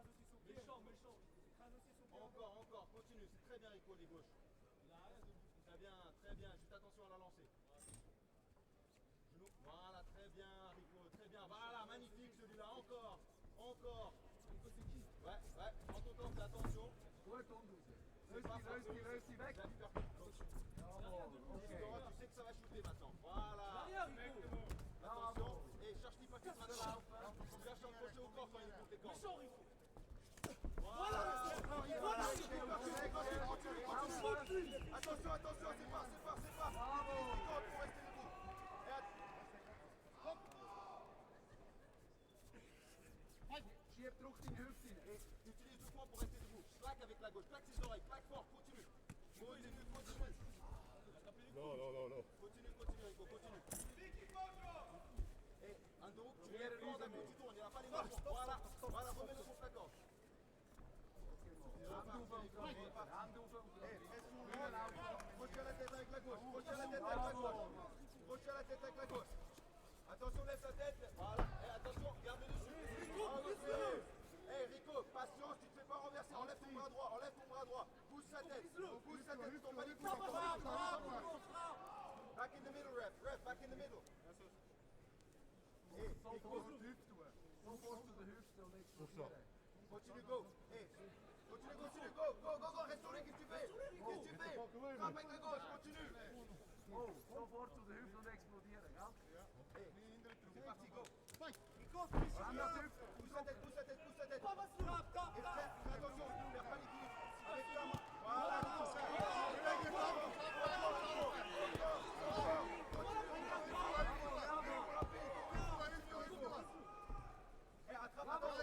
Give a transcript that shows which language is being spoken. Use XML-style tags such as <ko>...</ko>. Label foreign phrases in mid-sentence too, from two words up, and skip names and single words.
<fr>Encore, continue, c'est très bien Rico, les gauches. Très bien, juste attention à la lancer. Genou, voilà, très bien Rico, très bien. Voilà, magnifique celui-là, encore. Ouais, prends ton temps, fais attention.</fr> <de>Gut umdrehen.</de> <fr>C'est pas</fr> <de>Löst die weg.</de> <fr>Tu sais que ça va shooter maintenant. Voilà. Attention. Et cherche l'hypercute maintenant. Cherche un crochet au corps quand il compte les cordes. Voilà. Attention, c'est pas. Pour rester debout.</fr> <de>Schieb Druck in die Hüfte rein.</de> <fr>Et utilise doucement pour rester debout. Claque avec la gauche, claque ses oreilles, claque fort, continue. Continue. Non. Continue, Rico, continue. Et Andrew, tu mets le corps d'un coup, tu tournes, il n'y a pas les mains. Voilà, remets-le contre la corde.</fr> <de>Hand auf und</de> <fr>Crochet à la tête avec la gauche. Attention, lève ta tête. Voilà. Et attention, garde le dessus. Rico, patience, tu ne te fais pas renverser. Enlève ton bras droit. Pousse sa tête. Ton panique.</fr> <en>Back in the middle, ref, back in the middle.</en> <de>so fast zur Hüfte tun. So fast zu der Hüfte und explodieren.</de> <fr>Continue, go. Continue, go. Reste sur lui, qu'est-ce que tu fais? Frappe avec la gauche, continue.</fr> <de>Oh, sofort zu der Hüfte und explodieren, gell?</de> <fr>C'est parti, go.</fr> <de>Hand auf die Hüfte.</de> <fr>Pousse sa tête. Et fais attention, ne perds pas l'équilibre. Avec ta main. Voilà. Et attrape la droite.</fr>